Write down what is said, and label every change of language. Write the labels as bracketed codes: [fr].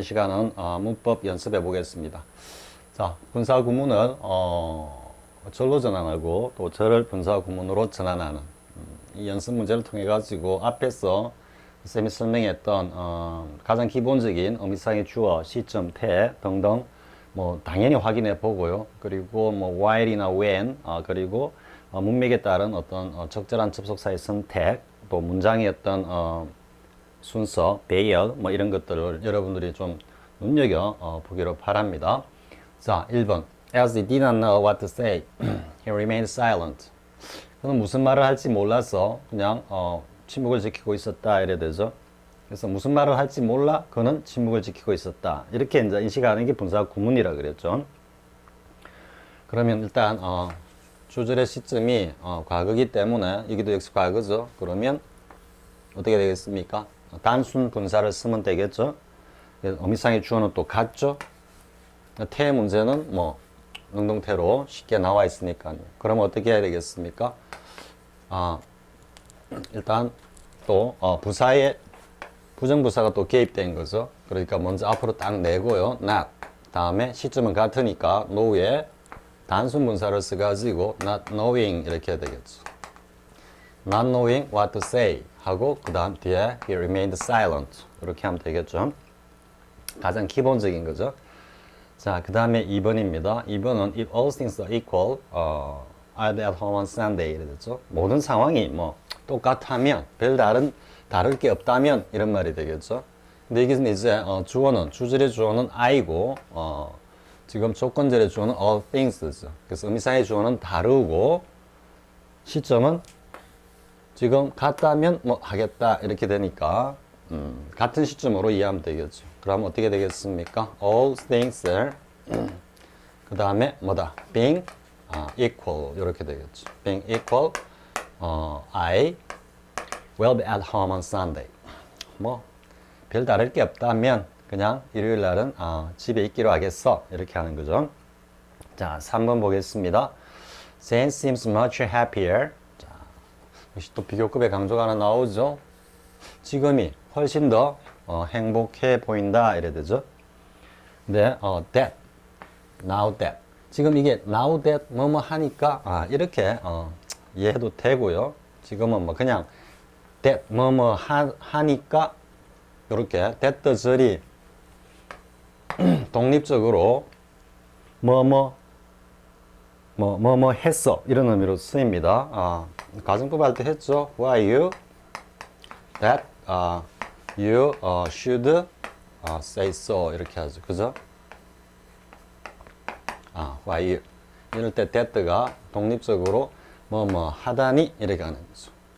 [ko] 시간은 문법 연습해 보겠습니다. 자, 분사 구문을 절로 전환하고 또 절을 분사 구문으로 전환하는 이 연습 문제를 통해 가지고 앞에서 쌤이 설명했던 가장 기본적인 의미상의 주어, 시점, 태 등등 뭐 당연히 확인해 보고요. 그리고 뭐 while이나 when 그리고 문맥에 따른 어떤 적절한 접속사의 선택, 또 문장의 어떤 순서, 배열 뭐 이런 것들을 여러분들이 좀 눈여겨 보기로 바랍니다. 자, 1번. [en] As he did not know what to say, he remained silent. [ko] 그는 무슨 말을 할지 몰라서 그냥 침묵을 지키고 있었다 이래 되죠. 그래서 무슨 말을 할지 몰라 그는 침묵을 지키고 있었다. 이렇게 이제 인식하는 게 분사 구문이라 그랬죠. 그러면 일단 주절의 시점이 과거기 때문에 여기도 역시 과거죠. 그러면 어떻게 되겠습니까? 단순 분사를 쓰면 되겠죠. 어미상의 주어는 또 같죠. 태 문제는 뭐 능동태로 쉽게 나와 있으니까요. 그러면 어떻게 해야 되겠습니까? 일단 또 부사에 부정부사가 또 개입된 거죠. 그러니까 먼저 앞으로 딱 내고요. not 다음에 시점은 같으니까 know에 단순 분사를 써가지고 [en] not knowing [ko] 이렇게 해야 되겠죠. [en] not knowing what to say [ko] 하고 그 다음 뒤에 [en] he remained silent [ko] 이렇게 하면 되겠죠. 가장 기본적인 거죠. 자, 그 다음에 2번입니다. 2번은 [en] if all things are equal, I'll be at home on Sunday [ko] 이래 됐죠. 모든 상황이 뭐 똑같다면 다를 게 없다면 이런 말이 되겠죠. 근데 여기서 이제 주어는 주절의 주어는 I고 지금 조건절의 주어는 all things죠. 그래서 의미상의 주어는 다르고 시점은 지금 같다면 뭐 하겠다 이렇게 되니까 같은 시점으로 이해하면 되겠죠. 그럼 어떻게 되겠습니까? [en] All things are [ko] 그 다음에 뭐다? [en] Being equal [ko] 이렇게 되겠죠. [en] Being equal, I will be at home on Sunday. [ko] 뭐 별 다를 게 없다면 그냥 일요일 날은 집에 있기로 하겠어 이렇게 하는 거죠. 자, 3번 보겠습니다. [en] Jane seems much happier. [ko] 자, 역시 또 비교급의 강조가 하나 나오죠. 지금이 훨씬 더 행복해 보인다 이래 되죠. 근데 that, now that 지금 이게 now that 뭐뭐 하니까 이렇게 이해해도 되고요. 지금은 뭐 그냥 that 뭐뭐 하니까 이렇게 that 절이 독립적으로 뭐뭐 했어 이런 의미로 쓰입니다. 가정법 할 때 했죠. [en] Who are you? That you should say so [ko] 이렇게 하죠. 그죠? [en] Who are you? [ko] 이럴 때 that가 독립적으로 뭐뭐 하다니 이렇게 하는 거죠.